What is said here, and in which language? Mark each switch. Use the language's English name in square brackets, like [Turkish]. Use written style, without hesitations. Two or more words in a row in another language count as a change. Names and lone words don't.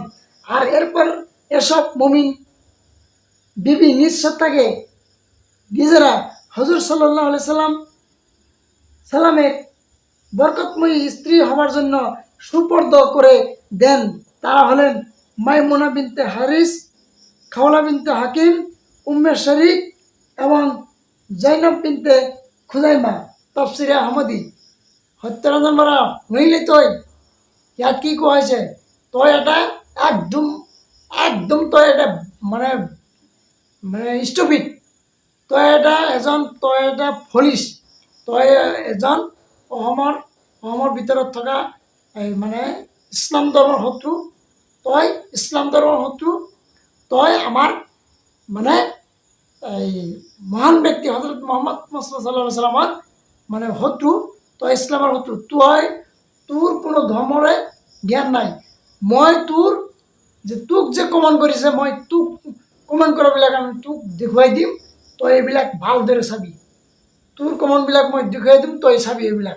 [Bangla] আর এরপর এসব মুমিন বিবি নিজ সত্তাকে নিজেরা হযরত [Arabic] صلى الله عليه وسلم [Bangla] বরকতময়ী স্ত্রী হওয়ার জন্য সুপর্দ করে দেন। তারা হলেন মাইমুনা বিনতে হারিস, খাওলা বিনতে হাকিম, উম্মে শরীক এবং জৈনব বিনতে খুজাইমা। [Assamese] তাফসিরে আহমদি। সত্যরঞ্জন বরা শুনিলি তই ইয়াত কি কোৱা হৈছে? তই এটা একদম তই এটা মানে ষ্টুপিড, তই এটা ফলিছ, তই এজন অসমৰ ভিতৰত থকা মানে ইছলাম ধৰ্মৰ শত্ৰু, তই আমাৰ মানে এই মহান ব্যক্তি হযরত মুহাম্মদ [Arabic] صلى الله عليه وسلم [Assamese] মানে শত্ৰু, তই ইছলামৰ শত্ৰু। তোৰ কোনো ধৰ্মৰে জ্ঞান নাই। মই তোক যে কমন কৰিছে, মই তোক কমন কৰাবিলাক আমি তোক দেখুৱাই দিম, তই এইবিলাক ভালদৰে চাবি। তোৰ কমনবিলাক মই দেখুৱাই দিম, তই চাবি এইবিলাক।